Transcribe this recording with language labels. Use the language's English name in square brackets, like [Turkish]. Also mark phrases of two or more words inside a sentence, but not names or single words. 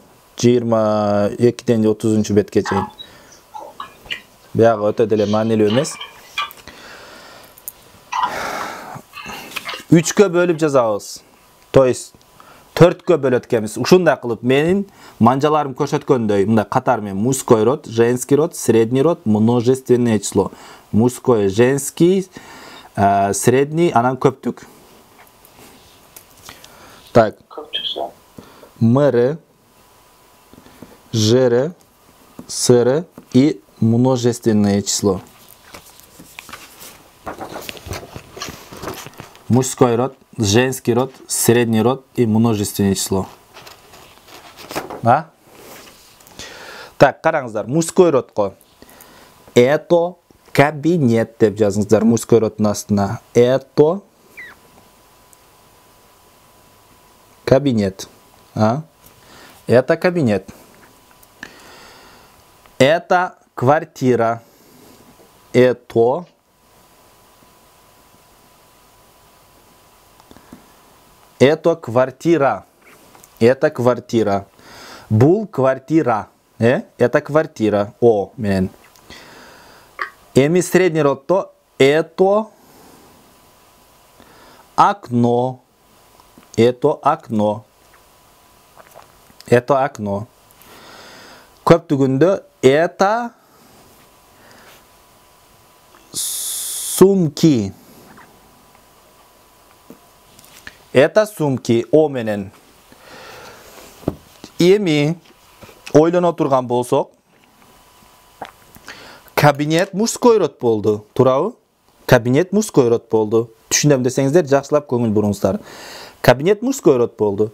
[Kyrgyz] 22-ден 30-чу бетке чейин. Бияга өтө деле маанилүү эмес. 3'kö bölüp жазабыз. [Russian] То есть [Kyrgyz] 4'кө бөлөт экенбиз. Ушундай кылып менин манжаларым көрсөткөндөй, мындай катар менен [Russian] мужской род, женский род, средний род, множественное число. Мужской, женский, средний, [Kyrgyz] анан көптүк. [Russian] Так. МР, ЖР, СР и множественное число. Мужской род, женский род, средний род и множественное число. А? Так, [Kyrgyz] караңыздар, [Russian] мужской родко. Это кабинет [Kyrgyz] деп жазыңыздар [Russian] мужской роддун [Kyrgyz] астына. [Russian] Это кабинет. А? Это кабинет. Это квартира. Это квартира. Это квартира. [Kyrgyz] Бул квартира. [Russian] Это квартира. О, [Kyrgyz] мен. [Russian] Эми средний род то это окно. Это окно. Это окно. Көптүгүндө это сумки. Это сумки. [Kyrgyz] О менен. Эми ойлоно турган болсок, кабинет [Russian] мужской род [Kyrgyz] болду. Туурабы? Кабинет [Russian] мужской род [Kyrgyz] болду. Түшүнөм десеңиздер, жакшылап көңүл буруңуздар. Кабинет [Russian] мужской род [Kyrgyz] болду.